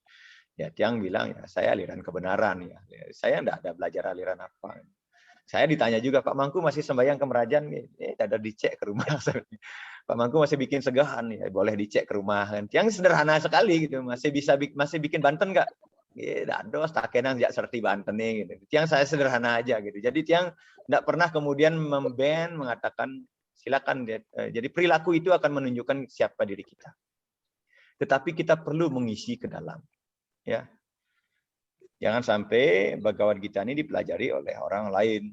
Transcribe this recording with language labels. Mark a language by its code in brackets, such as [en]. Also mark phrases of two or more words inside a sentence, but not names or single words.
[id] Ya, Tiang bilang ya saya aliran kebenaran ya. Saya enggak ada belajar aliran apa. Saya ditanya juga, Pak Mangku masih sembahyang ke Merajan? Ada dicek ke rumah. Pak Mangku masih bikin segahan, ya boleh dicek ke rumah. Yang sederhana sekali gitu, masih bikin Banten nggak? [ban] Dados takenan jak serti Banten nih. [id] Gitu. Yang saya sederhana aja gitu. Jadi yang nggak pernah kemudian mengatakan silakan. Jadi perilaku itu akan menunjukkan siapa diri kita. Tetapi kita perlu mengisi ke dalam, ya. Jangan sampai Bhagavad Gita ini dipelajari oleh orang lain.